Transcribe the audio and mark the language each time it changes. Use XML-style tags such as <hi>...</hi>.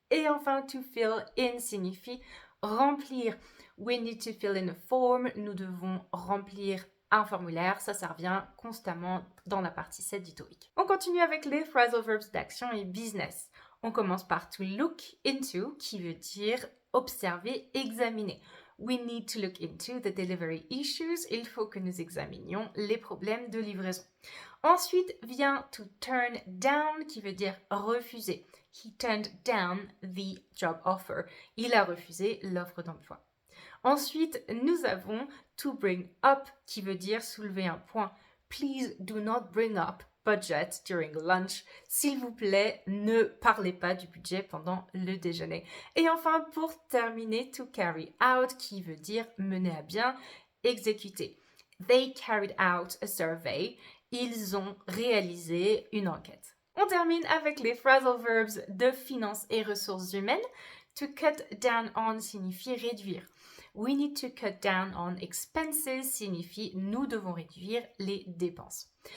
<fr>Et enfin, to fill in signifie remplir.</fr> <en>We need to fill in a form.</en> <fr>Nous devons remplir un formulaire. Ça revient constamment dans la partie 7 du TOEIC. On continue avec les phrasal verbs d'action et business. On commence par to look into, qui veut dire observer, examiner.</fr> <en>We need to look into the delivery issues.</en> <fr>Il faut que nous examinions les problèmes de livraison. Ensuite vient to turn down, qui veut dire refuser.</fr> <en>He turned down the job offer.</en> <fr>Il a refusé l'offre d'emploi. Ensuite, nous avons to bring up, qui veut dire soulever un point.</fr> <en>Please do not bring up budget during lunch.</en> <fr>S'il vous plaît, ne parlez pas du budget pendant le déjeuner. Et enfin, pour terminer, to carry out, qui veut dire mener à bien, exécuter.</fr> <en>They carried out a survey.</en> <fr>Ils ont réalisé une enquête. On termine avec les phrasal verbs de finances et ressources humaines.</fr> <en>To cut down on</en> <fr>signifie réduire.</fr> <en>We need to cut down on expenses</en> <fr>signifie nous devons réduire les dépenses.</fr>